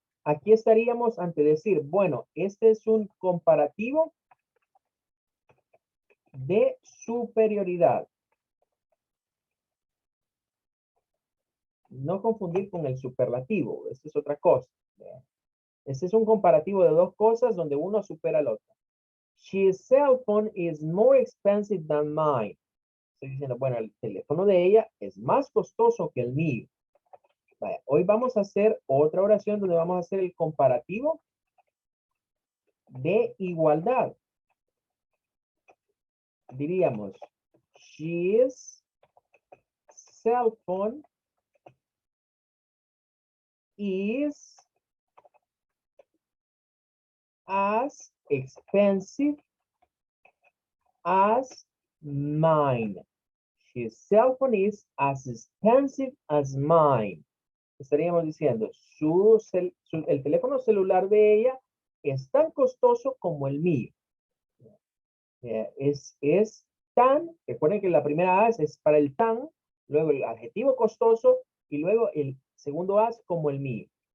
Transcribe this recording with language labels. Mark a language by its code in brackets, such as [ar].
[es] Aquí estaríamos ante decir, bueno, este es un comparativo de superioridad. No confundir con el superlativo, esta es otra cosa. Este es un comparativo de dos cosas donde uno supera al otro. [en] His cell phone is more expensive than mine. [es] Estoy diciendo, bueno, el teléfono de ella es más costoso que el mío. Vaya, hoy vamos a hacer otra oración donde vamos a hacer el comparativo de igualdad. Diríamos, [en] his cell phone is as expensive as mine. His cell phone is as expensive as mine. [es] Estaríamos diciendo, el teléfono celular de ella es tan costoso como el mío. Es tan, recuerden que la primera as es para el tan, luego el adjetivo costoso y luego el segundo as como el mío.